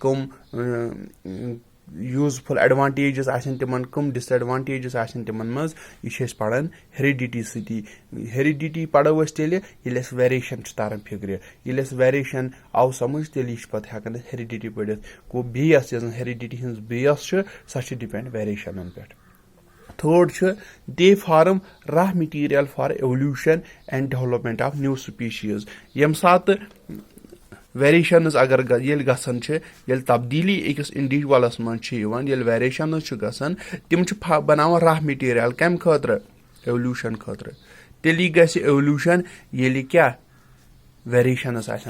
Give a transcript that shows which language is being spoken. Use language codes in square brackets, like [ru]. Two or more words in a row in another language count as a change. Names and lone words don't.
[ks] کٕم [en] useful advantages [ks] آسن تِمن کٕم [en] disadvantages [ks] آسن تِمن منٛز یہِ چھِ أسۍ پران ہیریڈیٹی سۭتی ہیریڈیٹی پرو أسۍ تیٚلہِ ییٚلہِ اَسہِ ویریشن چھِ تران فِکرِ ییٚلہِ اَسہِ ویریشن آو سمجھ تیٚلی چھِ پتہٕ ہٮ۪کان أسۍ ہیریڈیٹی پٔرِتھ گوٚو بیس یۄس زن ہیریڈیٹی ہٕنٛز بیس چھِ سۄ چھِ ڈِپینڈ ویریشنن پٮ۪ٹھ تھٲڈ چھُ [en] they form raw material for evolution and development of new species [ks] ییٚمہِ ساتہٕ ویریشنز اگر ییٚلہِ گژھان چھِ ییٚلہِ تبدیٖلی أکِس انڈیوجولس منٛز چھِ یِوان ییٚلہِ ویریشنز چھُ گژھان تِم چھِ بناوان [en] raw material [ks] کمہِ خٲطرٕ ایولیوشن خٲطرٕ تیٚلی گژھِ ایولیوشن ییٚلہِ کیاہ ویریشنز آسن